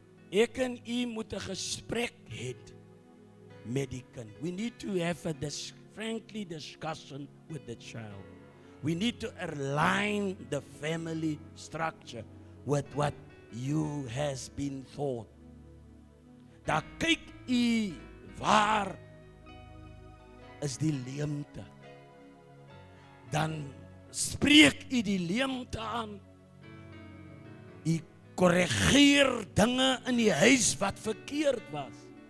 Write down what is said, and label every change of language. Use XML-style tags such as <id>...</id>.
<af>Ek en u moet 'n gesprek hê met die kind.</af> <en>We need to have a frankly discussion with the child. We need to align the family structure with what you has been taught.</en> <af>Daar kyk u waar is die leemte. Dan spreek u die leemte aan. U korrigeer dinge in die huis wat verkeerd was.</af>